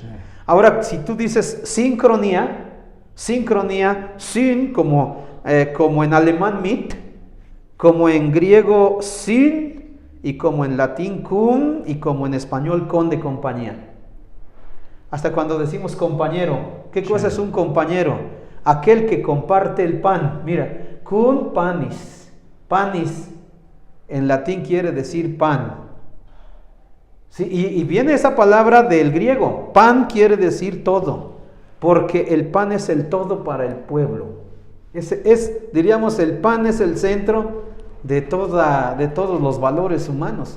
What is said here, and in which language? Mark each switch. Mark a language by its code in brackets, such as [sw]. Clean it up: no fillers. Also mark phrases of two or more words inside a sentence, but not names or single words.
[es] Ahora, si tú dices sincronía, sin como en alemán mit, como en griego sin, y como en latín cum, y como en español con de compañía. Hasta cuando decimos compañero, ¿qué cosa es un compañero? Aquel que comparte el pan. Mira, [la] cum panis. [es] Panis en latín quiere decir pan. ¿Sí? Y viene esa palabra del griego. Pan quiere decir todo, porque el pan es el todo para el pueblo. Diríamos, el pan es el centro de todos los valores humanos.